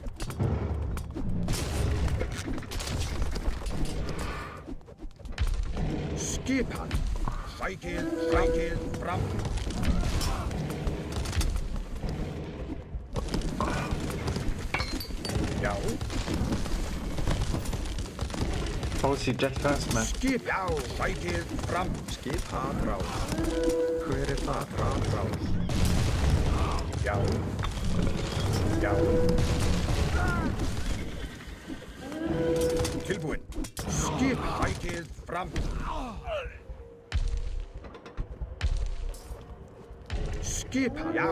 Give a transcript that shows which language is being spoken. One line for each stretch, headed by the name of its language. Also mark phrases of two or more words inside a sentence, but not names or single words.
Icelandic: Skipan. Sækið fram. Já.
English: How is he dead fast, man?
Icelandic: Skip. Já. Sækið fram. Skip atrás. Hver það? Atrás. Já. Já. Tilbúinn. Skip. Sækið fram. Skipan. Já.